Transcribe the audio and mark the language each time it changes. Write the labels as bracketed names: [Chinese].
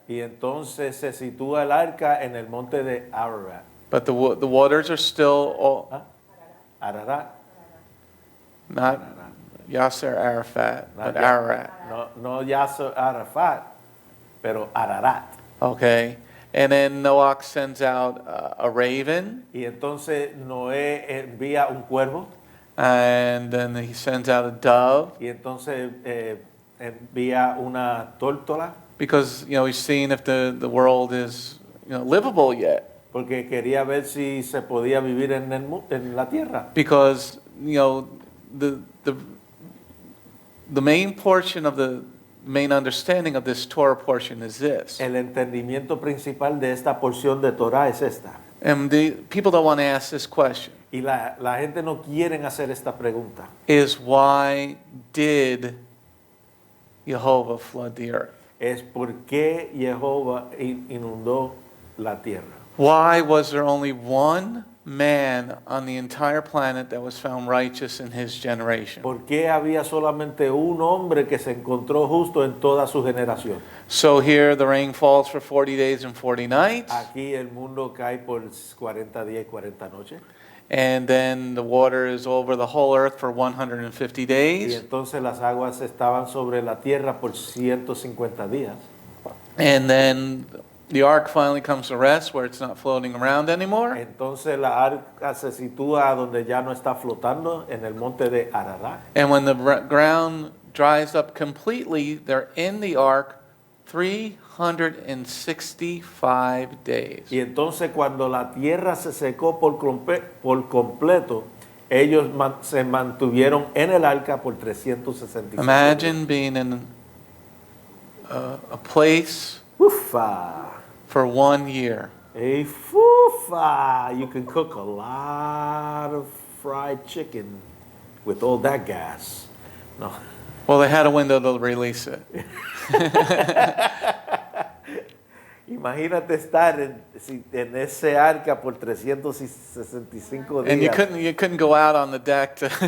[Spanish] y entonces se sitúa el arca en el monte de Ararat. [English] But the waters are still Ararat. not Yasser Arafat, but Not Ya- Ararat. [Spanish] No Yasser Arafat, pero Ararat. [English] Okay. And then Noach sends out a raven, [Spanish] Y entonces Noé envía un cuervo [English] and then he sends out a dove, [Spanish] y entonces envía una tórtola [English] because he's seeing if the world is livable yet. [Spanish] porque quería ver si se podía vivir en la tierra. [English] Because the main portion of the main understanding of this Torah portion is this. [Spanish] El entendimiento principal de esta porción de Torah es esta. [English] And the people don't want to ask this question. [Spanish] Y la gente no quiere hacer esta pregunta. [English] Is why did Yehovah flood the earth? [Spanish] Es por qué Jehová inundó la tierra. [English] Why was there only one man on the entire planet that was found righteous in his generation? [Spanish] ¿Por qué había solamente un hombre que se encontró justo en toda su generación? [English] So here the rain falls for 40 days and 40 nights, [Spanish] Aquí el mundo cae por 40 días y 40 noches. [English] and then the water is over the whole earth for 150 [Spanish] Y [English] days, [Spanish] entonces las aguas estaban sobre la tierra por 150 días. [English] and then The ark finally comes to rest where it's not floating around anymore. [Spanish] Entonces la arca se sitúa donde ya no está flotando, en el monte de Ararat. [English] And when the ground dries up completely, they're in the ark 365 days. [Spanish] Y entonces cuando la tierra se secó por completo, ellos se mantuvieron en el arca por 365 días. [English] Imagine being in a place Ufa. for 1 year. Hey, fufa. You can cook a lot of fried chicken with all that gas. [Spanish] No. [English] Well, they had a window to release it. [Spanish] Imagínate estar en ese arca por 365 días. [English] And you couldn't go out on the deck to